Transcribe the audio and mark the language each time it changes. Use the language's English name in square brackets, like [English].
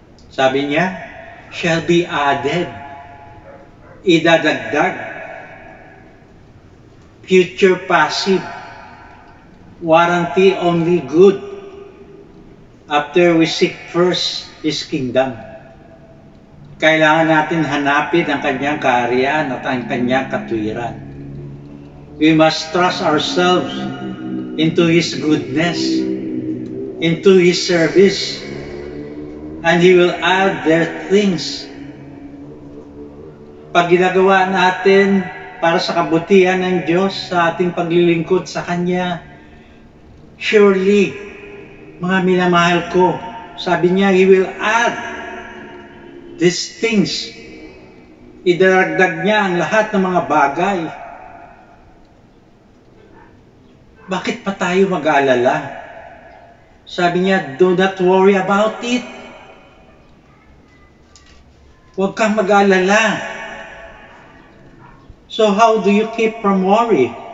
[Filipino] Sabi niya, [English] shall be added. [Filipino] Idadagdag. [English] Future passive. Warranty only good. After we seek first His kingdom. [Filipino] Kailangan natin hanapin ang kanyang kaharian at ang kanyang katwiran. [English] We must trust ourselves into His goodness, into His service, and He will add their things. [Filipino] Pag ginagawa natin para sa kabutihan ng Diyos, sa ating paglilingkod sa Kanya, surely, mga minamahal ko, sabi niya, [English] He will add these things. [Filipino] Idaragdag niya ang lahat ng mga bagay. Bakit pa tayo mag-aalala? Sabi niya, [English] do not worry about it. [Filipino] Huwag kang mag-aalala. [English] So how do you keep from worry?